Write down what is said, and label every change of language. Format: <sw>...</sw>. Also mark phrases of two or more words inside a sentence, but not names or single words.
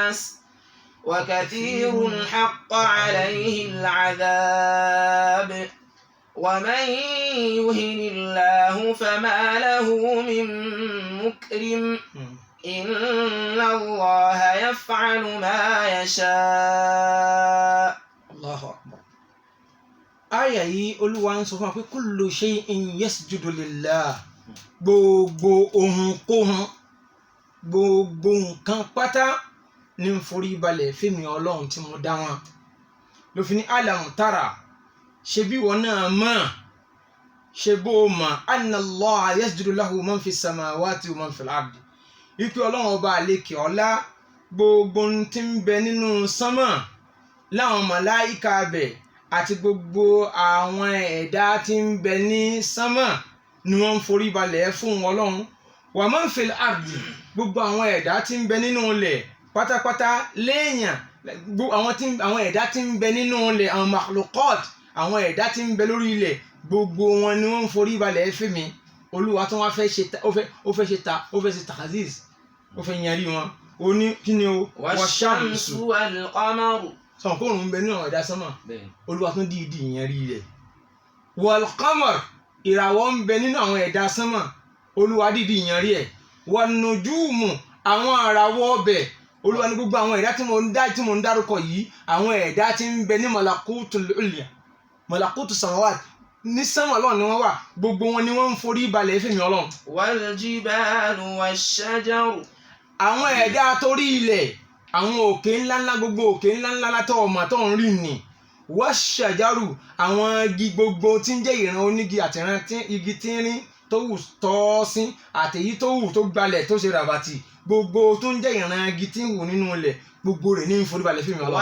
<ar>حق عليه العذاب ومن يهن الله فما له من مكرم إن الله يفعل ما يشاء. الله أكبر.</ar> <yo>Àyà yìí Olúwa ń sọ fún wa pé</yo> <ar>كل شيء يسجد لله.</ar> <yo>Gbogbo ohunkóhun, gbogbo nǹkan pátá ní ń forí balẹ̀ fẹ́mi Ọlọ́run tí mo dá wọn. Ló fi ní</yo> <ar>ألم تر,</ar> <yo>ṣe bí wọn náà mọ̀, ṣe bó mọ̀</yo> <ar>أن الله يسجد له من في السماوات ومن في الأرض.</ar> <yo>Ipe Ọlọ́run ọba àlekè ọlá gbogbo tí ń bẹ nínú sánmà láwọn màláìka bẹ̀ àti gbogbo àwọn ẹ̀dá tí ń bẹ ní sánmà ni wọ́n ń forí balẹ̀ fún Ọlọ́run.</yo> <ar>ومن في الأرض,</ar> <yo>gbogbo àwọn ẹ̀dá tí ń bẹ nínú ilẹ̀ pátápátá léèyàn, àwọn ẹ̀dá tí ń bẹ nínú ilẹ̀, àwọn makhluqat, àwọn ẹ̀dá tí ń bẹ lórí ilẹ̀, gbogbo wọn ni wọ́n ń forí balẹ̀ fún mi. Olúwa tó wá fẹ́ ṣe tahaziz, ó fẹ́ yanrí wọn. Ó ní kí ni o?</yo> <ar>والشمس والقمر.</ar> <yo>Sọ̀rọ̀ kó òun ń bẹ nínú àwọn ẹ̀dá sánmà. Olúwa tó dìídì yanrí rẹ̀. Wal-qamar, ìràwọ̀ ń bẹ nínú àwọn ẹ̀dá sánmà. Olúwa dìídì yanrí ẹ̀. Wan-nujumu, àwọn àràwọ̀ ọbẹ̀. Olúwa ní gbogbo àwọn ẹ̀dá tí mo ń dárúkọ yìí, àwọn ẹ̀dá tí ń bẹ ní</yo> <ar>الملكوت العليا، ملكوت السماوات,</ar> <yo>ní sánmà Ọlọ́run ni wọ́n wà, gbogbo wọn ni wọ́n ń forí balẹ̀ fẹ́mi Ọlọ́run.</yo> <ar>والجبال والشجر,</ar> <yo>àwọn ẹ̀dá torí ilẹ̀, àwọn òkè ńláńlá, gbogbo òkè ńláńlá látọ̀ ọmọ tó ń rìn ní. Wash-shajaru, àwọn igi gbogbo tí ń jẹ́ ìran onígi àti ìran igi tínrín tó wù tọ́ọ́sín àtèyí tó wù tó gbalẹ̀ tó ṣe ràbàtì, gbogbo tó ń jẹ́ ìran igi tí ń wù nínú ilẹ̀, gbogbo rẹ̀ ní forí balẹ̀ fẹ́mi Ọlọ́run.</yo>